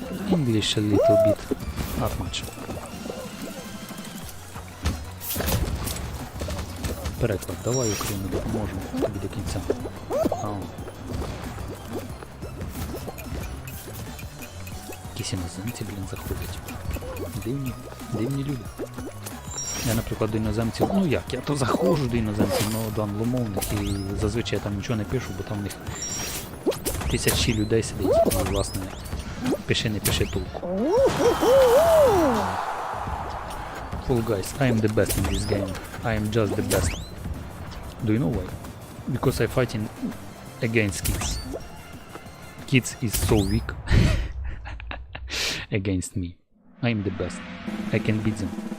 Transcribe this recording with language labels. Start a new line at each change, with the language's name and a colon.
English: English a little bit, not much.
Ukrainian: Переклад, давай Україну допоможемо тобі до кінця. Якісь іноземці, блін, заходять. Дивні люди. Я, наприклад, до іноземців, ну як, я то заходжу до іноземців, ну до англомовних і зазвичай там нічого не пишу, бо там в них тисячі людей сидить і, власне, пиши не пиши толку.
English: Fall guys, I am the best in this game. I am just the best. Do you know why? Because I fighting against kids. Kids is so weak against me. I am the best. I can beat them.